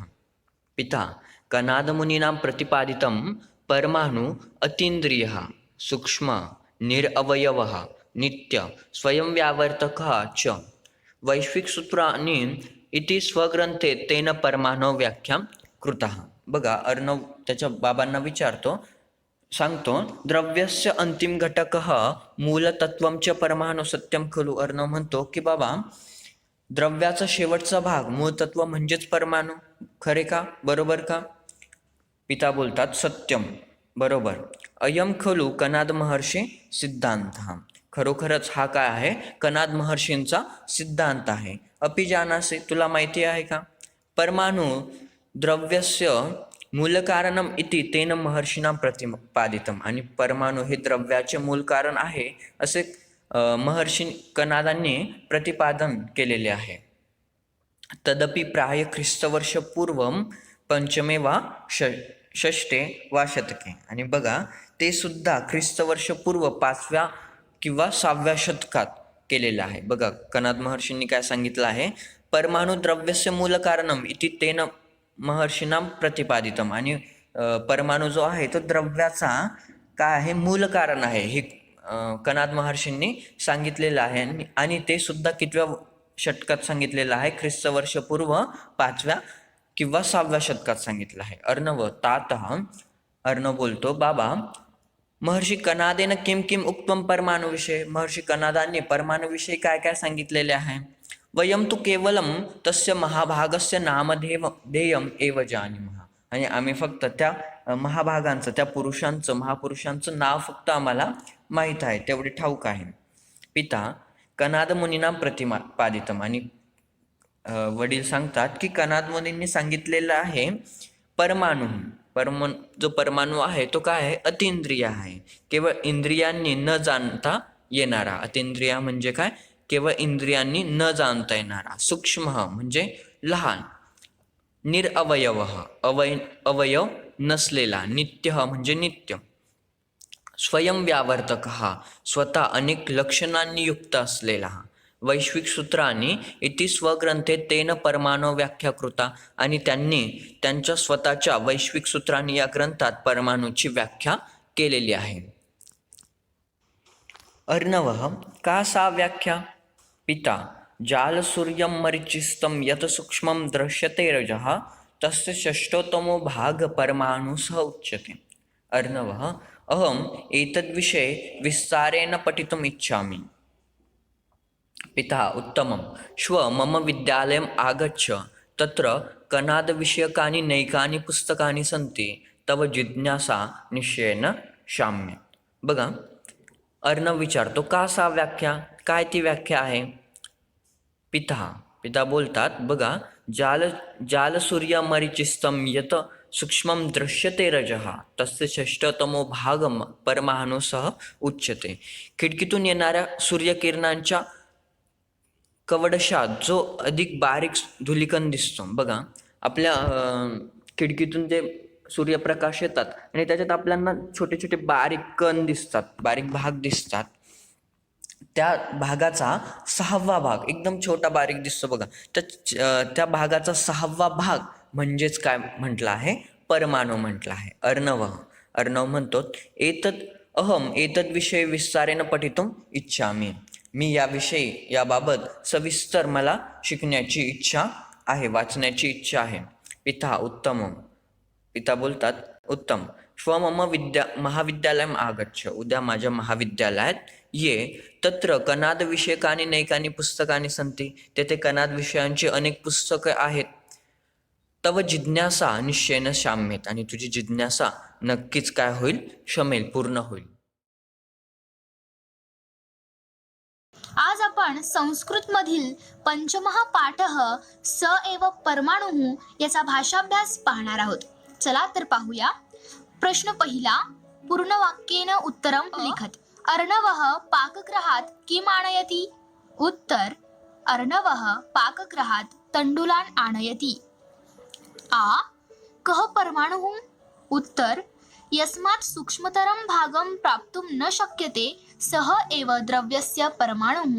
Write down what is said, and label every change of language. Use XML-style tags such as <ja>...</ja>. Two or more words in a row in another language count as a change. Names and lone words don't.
<sa>पिता कनादमुनिना प्रतिपादितं परमाणु अतीन्द्रियः, सूक्ष्म, निरवयवः, नित्य, स्वयं व्यावर्तकः च वैश्विकसूत्राणि इति स्वग्रंथे तेन परमाणु व्याख्या कृतः.</sa> <mr>बघा, अर्णव त्याच्या बाबांना सांगतो,</mr> <sa>द्रव्यस्य अंतिम घटकः मूलतत्वं च परमाणु सत्यम खलु.</sa> <mr>अर्णव म्हणतो की बाबा, द्रव्याचा शेवटचा भाग मूलतत्व म्हणजेच परमाणु, खरे का, बरोबर का. पिता बोलतात, सत्यम, बरोबर.</mr> <sa>अयम खलु कनाद महर्षी सिद्धांत.</sa> <mr>खरोखरच हा काय आहे, कनाद महर्षींचा सिद्धांत आहे.</mr> <sa>अपि जानासि,</sa> <mr>तुला माहिती आहे का,</mr> <sa>परमाणु द्रव्यस्य मूल कारणम इति तेन महर्षीणां प्रतिपादितम.</sa> <mr>आणि परमाणु हे द्रव्याचे मूल कारण आहे असे महर्षी कनादांनी प्रतिपादन केलेले आहे.</mr> <sa>तदपि प्राय ख्रिस्तवर्षपूर्वं 5మే वा 6ठे वा शतके.</sa> <mr>आणि बघा, ते सुद्धा ख्रिस्तवर्षपूर्व 5व्या किंवा 6व्या शतकात केलेलं आहे. बघा, कनाद महर्षींनी काय सांगितलं आहे,</mr> <sa>परमाणु द्रव्यस्य मूल कारणम इति तेन महर्षीणां प्रतिपादितम.</sa> <mr>आणि परमाणु जो आहे तो द्रव्याचा काय आहे, मूल कारण आहे, हे कनाद महर्षींनी सांगितलेलं आहे. आणि ते सुद्धा कितव्या शतकात सांगितलेलं आहे, ख्रिस्तवर्षपूर्व 5व्या किंवा 6व्या शतकात सांगितलं आहे.</mr> <sa>अर्णव तातः.</sa> <mr>अर्णव बोलतो, बाबा,</mr> <sa>महर्षी कनादेन किं उक्तं परमाणुविषये.</sa> <mr>महर्षी कनादांनी परमाणुविषयी काय काय सांगितलेले आहे.</mr> <sa>वयं तु केवलं तस्य महाभागस्य नामधेयम् एव जानीमः.</sa> <mr>आणि आम्ही फक्त त्या महाभागांचं, त्या महापुरुषांचं नाव फक्त आम्हाला माहीत आहे, तेवढे ठाऊक आहे.</mr> <sa>पिता कनाद मुनीनां प्रतिपादितम.</sa> <mr>आणि वडील सांगतात की कनाद मुनींनी सांगितलेलं आहे, जो परमाणु आहे तो काय आहे, अतींद्रिय आहे, केवळ इंद्रियांनी न जाणता येणारा. अतींद्रिय म्हणजे काय, केवळ इंद्रियांनी न जाणता येणारा. सूक्ष्म म्हणजे लहान, निरअवयव अवयव नसलेला, नित्य म्हणजे नित्य, स्वयंव्यावर्तकः स्वतः अनेक लक्षणांनी युक्त असलेला.</mr> <sa>वैश्विक सूत्रांनी इति स्वग्रंथे तेन परमाणु व्याख्या कृता,</sa> <mr>आणि त्यांनी त्यांच्या स्वतःच्या वैश्विक सूत्रांनी या ग्रंथात परमाणूची व्याख्या केलेली आहे.</mr> <sa>अर्णवः का सा व्याख्या? पिता जालसूर्यं मरीचिस्तं यत् सूक्ष्मं दृश्यते रजः तस्य षष्ठोत्तमो भाग परमाणुः उच्यते. अर्णवः अहम् एतद्विषये विस्तारेण पठितुम् इच्छामि. पिता उत्तमं. श्व मम विद्यालयम् आगच्छ. तत्र कणादविषयकानि नैकानि पुस्तकानि सन्ति. तव जिज्ञासा निश्चयेन शाम्येत.</sa> <mr>बघा, अर्णव विचारतो</mr> <sa>का सा व्याख्या,</sa> <mr>काय ती व्याख्या आहे? पिता बोलतात, बघा,</mr> <sa>जालसूर्यमरीचिस्तं यत् सूक्ष्मं दृश्यते रजः तस्य षष्ठतमो भागम परमाणुसह उच्यते.</sa> <mr>खिडकीतून येणाऱ्या सूर्यकिरणांच्या कवडशात जो अधिक बारीक धुलिकण दिसतो. बघा, आपल्या खिडकीतून ते सूर्यप्रकाश येतात आणि त्याच्यात आपल्याला छोटे छोटे बारीक कण दिसतात, बारीक भाग दिसतात. त्या भागाचा 6वा भाग एकदम छोटा बारीक दिसतो. बघा, त्या भागाचा 6वा भाग म्हणजेच काय म्हटलं आहे? परमाणु म्हटलं आहे. अर्णव म्हणतो,</mr> <sa>अहम एतद्विषयी विस्तारेण पठितुम इच्छामि.</sa> <mr>मी याबाबत सविस्तर मला शिकण्याची इच्छा आहे, वाचण्याची इच्छा आहे. पिता बोलतात, उत्तम.</mr> <sa>श्व मम महाविद्यालयम आगच्छ.</sa> <mr>उद्या माझ्या महाविद्यालयात ये.</mr> <sa>तत्र कणाद विषयकानि नैकानि पुस्तकानि सन्ति.</sa> <mr>तेथे कणाद विषयांची अनेक पुस्तके आहेत.</mr> <sa>तव जिज्ञासा निश्चयेन शाम्येत.</sa> <mr>आणि तुझी जिज्ञासा नक्कीच काय होईल? शमेल, पूर्ण होईल. आज आपण संस्कृत मधील</mr> <sa>पंचमः पाठः स एव परमाणुः</sa> <mr>याचा भाषाभ्यास पाहणार आहोत. चला तर पाहूया. प्रश्न पहिला,</mr> <sa>पूर्ण वाक्येन उत्तरं लिखत. अर्णवः पाकगृहात किम आनयति? उत्तर, अर्णवः पाकगृहात तंडुलान आनयति. आ, कः परमाणुः? उत्तर, यस्मात् सूक्ष्मतरं भागं प्राप्तुं न शक्यते सः एव द्रव्यस्य परमाणुः.</sa>